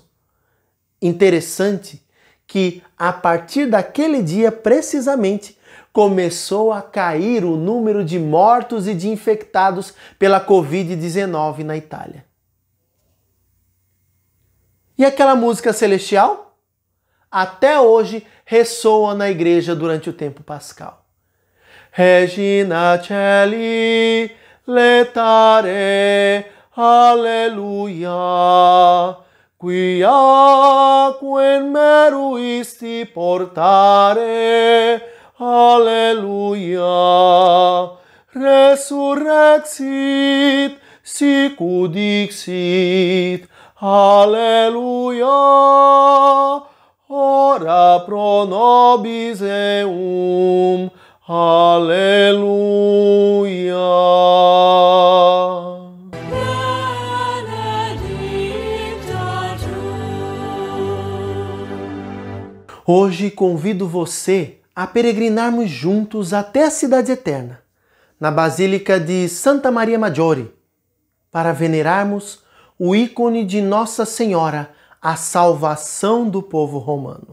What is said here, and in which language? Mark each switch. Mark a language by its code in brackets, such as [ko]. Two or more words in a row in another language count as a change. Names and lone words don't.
[pt] Interessante que, a partir daquele dia, precisamente, começou a cair o número de mortos e de infectados pela Covid-19 na Itália. E aquela música celestial? Até hoje ressoa na igreja durante o tempo pascal. [la] Regina Caeli, letare, alleluia, quia quem meruisti portare, alleluia, resurrexit, sicut dixit, alleluia, ora pro nobis eum, aleluia. [pt] Hoje convido você a peregrinarmos juntos até a Cidade Eterna, na Basílica de Santa Maria Maggiore, para venerarmos o ícone de Nossa Senhora, a salvação do povo romano.